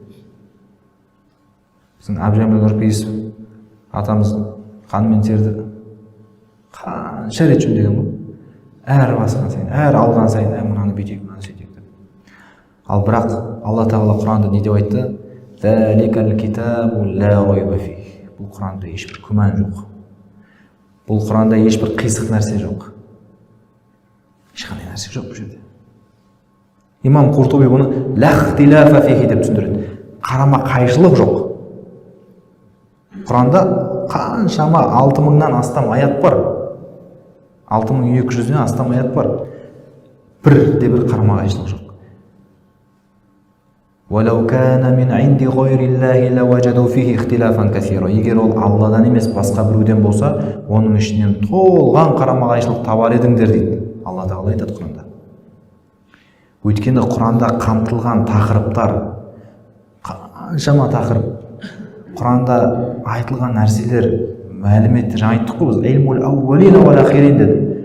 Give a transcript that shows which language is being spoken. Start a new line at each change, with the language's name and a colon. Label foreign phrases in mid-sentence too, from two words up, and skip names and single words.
Kazakh: Біздің Әбжәміл Нұрпейісов атамыз қанмен терді, қанша рет жөндеген ғой. Әр басқан сайын, әр алған сайын, мынаны бүйтейік, мынаны сөйтейік деп. Ал бірақ Алла Тағала Құранда не деп айтты?
Arabic: ذلك الكتاب لا ريب فيه.
Kazakh: Бұл Құранда ешбір күмән жоқ. Бұл Құранда ешбір қисық нәрсе жоқ. Ешқандай нәрсе жоқ бұл жерде. Имам Қуртуби бұны
Arabic: لا اختلاف فيه
Kazakh: деп түсіндіреді. Қарама қайшылық жоқ. Құранда қаншама 6000-нан астам аят бар. 6200-ден астам аят бар. Бірде бір қарама қайшылық жоқ.
Arabic: وَلَوْ كَانَ مِنْ عِنْدِ غَيْرِ اللَّهِ لَوَجَدُوا فِيهِ اخْتِلَافًا كَثِيرًا.
Kazakh: Егер ол Алладан емес басқа біреуден болса, оның ішінен толған қарама-қайшылық табар едіңдер дейді. Алла Тағала айтады Құранда. Өйткені Құранда қамтылған тақырыптар қаншама тақырып. Құранда айтылған нәрселер, мәліметтер, жаңа айттық қой біз,
Arabic: علم الأولين والآخرين
Kazakh: деді.